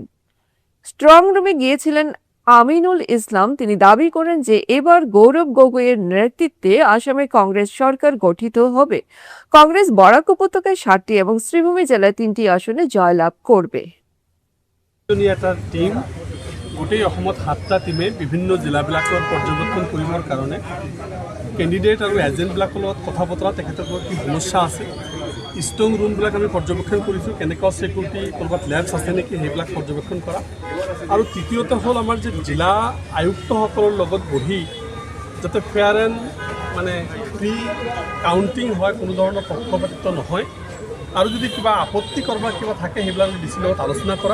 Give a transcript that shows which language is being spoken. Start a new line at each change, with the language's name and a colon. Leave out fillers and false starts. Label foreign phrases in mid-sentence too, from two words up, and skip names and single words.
English: strong room
Bangla: গিয়েছিলেন আমিনুল ইসলাম। তিনি দাবি করেন যে এবার গৌরব গগৈয়ের নেতৃত্বে আসামে কংগ্রেস সরকার গঠিত হবে। কংগ্রেস বরাক উপত্যকায় 7টি এবং শ্রীভূমি জেলায় 3টি আসনে জয়লাভ করবে।
Assamese: এটা টিম গোটেই অসমত 7টা টিমে বিভিন্ন জিলাবিলাকৰ পৰ্যবেক্ষণ কৰিবৰ কাৰণে কেণ্ডিডেট আৰু এজেণ্টবিলাকৰ লগত কথা বতৰা তেখেতসকলৰ কি সমস্যা আছে, ষ্ট্ৰং ৰুমবিলাক আমি পৰ্যবেক্ষণ কৰিছোঁ, কেনেকুৱা ছিকিউৰিটি ক'ৰবাত লেবছ আছে নেকি সেইবিলাক পৰ্যবেক্ষণ কৰা। আৰু তৃতীয়তে হ'ল আমাৰ যে জিলা আয়ুক্তসকলৰ লগত বহি যাতে
English: fair and
Assamese: মানে
English: free counting
Assamese: হয়, কোনো ধৰণৰ পক্ষপাতিত্ব নহয়, আৰু যদি কিবা আপত্তি কৰবা কিবা থাকে সেইবিলাক ডিচিৰ লগত আলোচনা কৰা।